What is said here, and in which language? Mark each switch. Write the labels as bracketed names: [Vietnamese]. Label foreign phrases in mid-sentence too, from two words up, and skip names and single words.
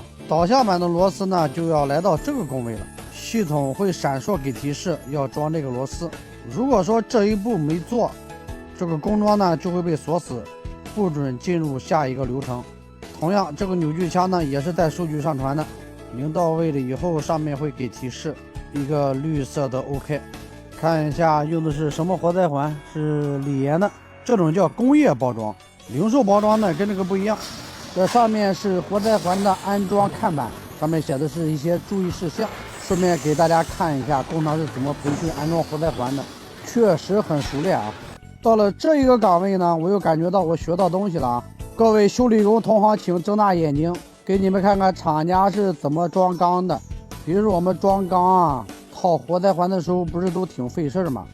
[Chinese] 導向板的螺絲呢就要來到這個工位了，系統會閃爍給提示要裝這個螺絲。如果說這一步沒做，這個工裝呢就會被鎖死，不准進入下一個流程。同樣，這個扭矩槍呢也是帶數據上傳的，擰到位了以後，上面會給提示一個綠色的 OK。看一下用的是什麼活塞環，是李岩的，這種叫工業包裝，零售包裝呢跟這個不一樣。這上面是活塞環的安裝看板，上面寫的是一些注意事項。順便給大家看一下工厂是怎麼培訓安裝活塞環的，確實很熟練啊。到了這一個崗位呢，我又感覺到我學到東西了啊。各位修理工同行請睜大眼睛，給你們看看廠家是怎麼裝缸的。比如我们裝缸啊，套活塞環的時候不是都挺費事嗎？